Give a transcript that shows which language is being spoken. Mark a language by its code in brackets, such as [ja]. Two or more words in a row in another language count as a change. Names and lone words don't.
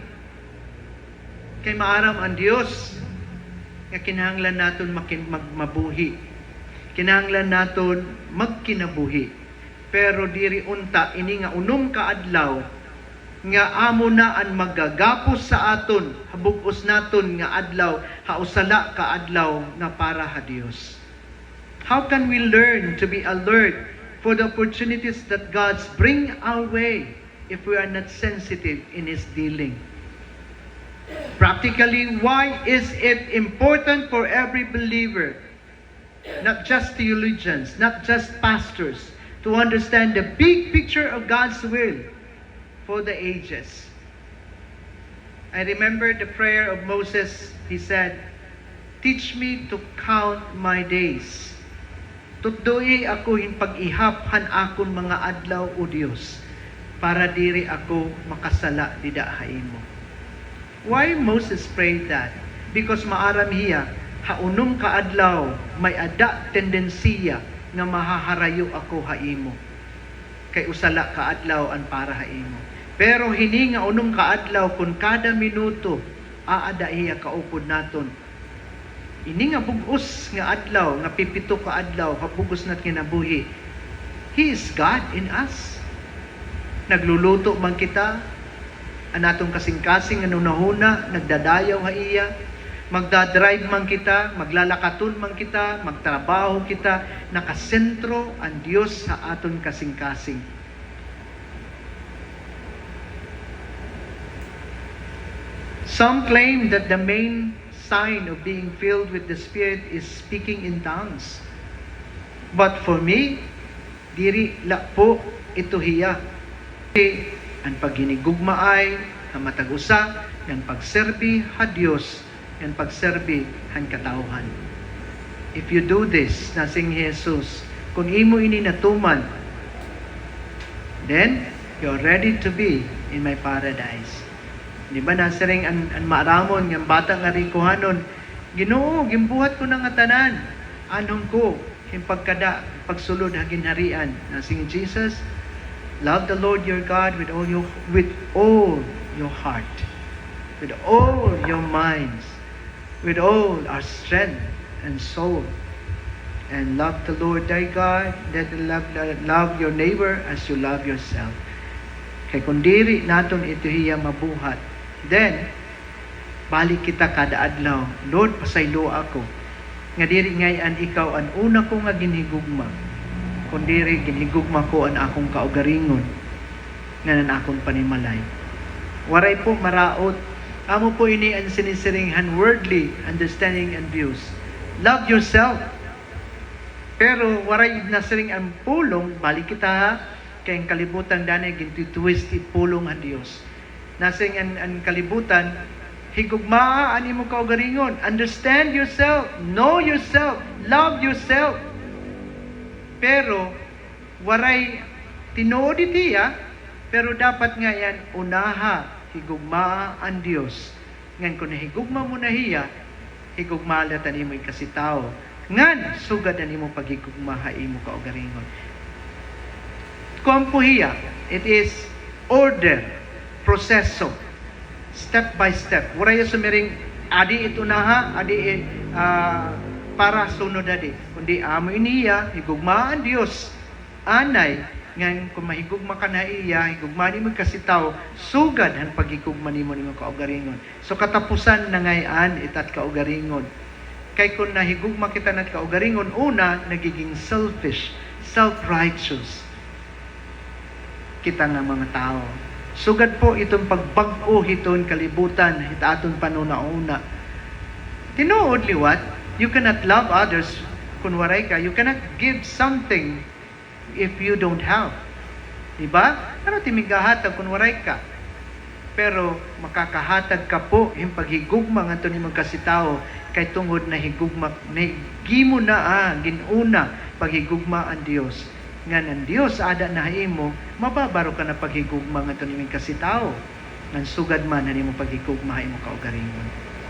[war] Kay maaram ang Dios nga kinahanglan naton mabuhi. Kinahanglan naton magkinabuhi. Pero diri unta ini nga unom ka adlaw nga amo na ang magagapos sa aton, habugos naton nga adlaw, hausala ka adlaw nga para ha Dios. [en] How can we learn to be alert for the opportunities that God's bring our way if we are not sensitive in His dealing? Practically, why is it important for every believer, not just theologians, not just pastors, to understand the big picture of God's will for the ages? I remember the prayer of Moses. He said, "Teach me to count my days. [war] Tutdoi ako pag-ihaphan akon mga adlaw o Dios, para diri ako makasala didahaimo." [en] Why Moses prayed that? [war] Because maaram hiya, haunong ka adlaw, may ada tendensiya nga mahaharayo ako haimo. Kay usala ka adlaw an para haimo. Pero hini nga unong ka adlaw kun kada minuto aada hiya kaupod naton. Ini nga bugos nga adlaw, nga pipito ka adlaw, habugos nat kinabuhi. [en] He is God in us. [war] Nagluluto man kita, anatong kasing-kasing ano nahuna, nagdadayaw ha iya, magdadrive man kita, maglalakaton man kita, magtrabaho kita, nakasentro ang Dios sa aton kasing-kasing. [en] Some claim that the main sign of being filled with the Spirit is speaking in tongues. But for me, [war] diri la po ito hiya. Ang paghinigugma ay ang matagusa, ang pagserbi ha Dios, ang pagserbi han katawhan. [en] If you do this, nasing Jesus, [war] kung imo ini natuman, [en] then you're ready to be in my paradise. [war] Di ba nasaring ang maaramon ng bata nga rikuhanon, Ginoo, gimbuhat ko ng tanan, anong ko, himpagkada, pagsulod ha ginharian. [en] Nasing Jesus, love the Lord your God with all your heart, with all your minds, with all our strength and soul, and love the Lord thy God, that love your neighbor as you love yourself. [war] Kay kung diri naton ito hiya mabuhat, then balik kita kada adlaw, Lord, pasaylo ako nga diri ngayon ikaw ang una ko nga ginhigugma, kung diri ginhigugma ko ang akong kaugaringon nga nan akong panimalay. Waray po maraot, amo po ini ang sinisiringhan [en] worldly understanding and views. Love yourself. [war] Pero waray nasiring ang pulong, balik kita ha, kay ang kalibutan danay ginti-twist pulong ang Dios. Nasing ang kalibutan, higugmaa ani mo kaugaringon. [en] Understand yourself, know yourself, love yourself. [war] Pero waray tinuod itiya, pero dapat nga yan unaha higugmaa ang Dios. Ngan kung higugma mo na hiya, higugma latan imo kasitao. Ngan sugad ani mo paghigugma imo kaugaringon. Kung po hiya, [en] it is order, proseso, step by step. [war] Waray sumiring adi ito na ha, adi para sunod adi. Kundi amo iniya, higugmaan Dios. Anay, ngan kung mahigugma ka na iya, higugma ni mo kasitaw, sugad ang paghigugma ni mo kaugaringon. So katapusan na ngayon itat kaugaringon. Kay kung nahigugma kita na kaugaringon, una, nagiging [en] selfish, self-righteous [war] kita nga mga tao. Sugad po itong pagbag-o hiton kalibutan, hitaton panuna-una. Tinuod liwat, [en] you cannot love others [war] kung waray ka. [en] You cannot give something if you don't have. [war] Diba? Ano timigahatag kung waray ka? Pero makakahatag ka po yung paghigugma nga ito ni magkasitao kay tungod na higugma, gimo na ginuna paghigugma ang Diyos. Nga ng Diyos ada na imo, mababaro ka na paghigugma nga ito ni magkasitao. Nang sugad man na ni mo paghigugma imo kaugaringon.